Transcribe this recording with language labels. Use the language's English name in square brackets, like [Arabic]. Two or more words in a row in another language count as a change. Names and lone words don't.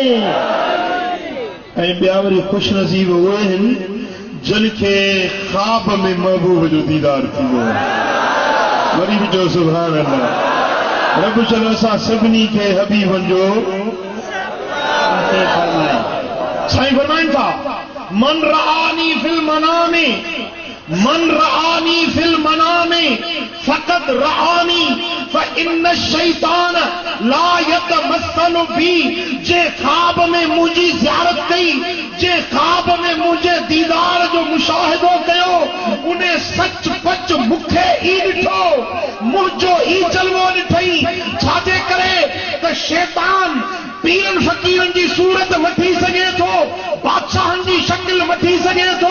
[Sindhi] ऐं ॿिया वरी खुश नसीब उहे आहिनि जिन खे ख्वाब में महबूब जो दीदार थींदो आहे। वरी बि चओ [Arabic] سبحان الله. [Sindhi] रब चल असां सभिनी खे हबीबन जो साईं फरमाइनि था, [Arabic] من رآني في المنام، من رآني في المنام فقد رآني فإن الشيطان لا يتمثل بي. [Sindhi] जे ख्वाब में मुंहिंजी ज़ियारत कई, जे ख्वाब में मुंहिंजे दीदार जो मुशाहिदो कयो, उन्हें सच पच मूंखे ई ॾिठो, मुंहिंजो ई जलवो ॾिठई। छाजे करे त शैतान पीरनि फ़कीरनि जी सूरत वठी सघे थो, बादशाहनि जी शक्ल वठी सघे थो।